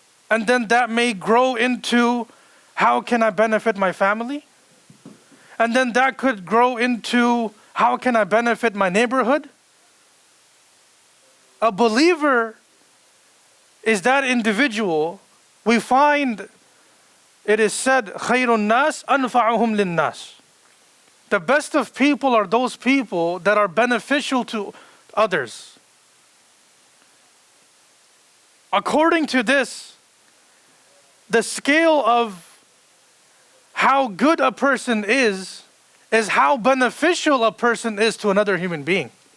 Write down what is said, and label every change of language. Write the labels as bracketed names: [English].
[English] And then that may grow into, how can I benefit my family? And then that could grow into, how can I benefit my neighborhood? A believer is that individual. We find it is said, [Arabic] خَيْرُ النَّاسِ أَنْفَعُهُمْ لِلنَّاسِ. [English] The best of people are those people that are beneficial to others. According to this, the scale of how good a person is how beneficial a person is to another human being.